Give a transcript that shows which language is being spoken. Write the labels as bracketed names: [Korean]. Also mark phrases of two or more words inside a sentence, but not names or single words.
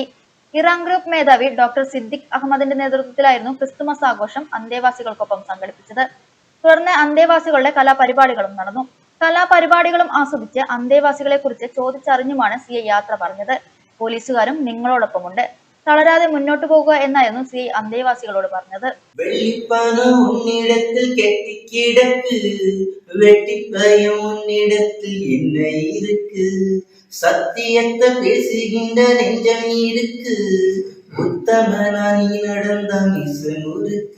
[Malayalam] ഇറാം ഗ്രൂപ്പ് മേധാവി ഡോക്ടർ സിദ്ദിഖ് അഹമ്മദിന്റെ നേതൃത്വത്തിലായിരുന്നു ക്രിസ്തുമസ് ആഘോഷം അന്തേവാസികൾക്കൊപ്പം സംഘടിപ്പിച്ചത്. തുടർന്ന് അന്തേവാസികളുടെ കലാപരിപാടികളും നടന്നു. കലാപരിപാടികളും ആസ്വദിച്ച് അന്തേവാസികളെ കുറിച്ച് ചോദിച്ചറിഞ്ഞുമാണ് CI യാത്ര പറഞ്ഞത്. പോലീസുകാരും നിങ്ങളോടൊപ്പമുണ്ട്, തളരാതെ മുന്നോട്ടു പോകുക എന്നായിരുന്നു CI അന്തേവാസികളോട് പറഞ്ഞത്. [Tamil] சத்தியத்தை பேசுகின்ற நெஞ்சம் இருக்கு, உத்தமனா நீ நடந்த மிசனுருக்கு.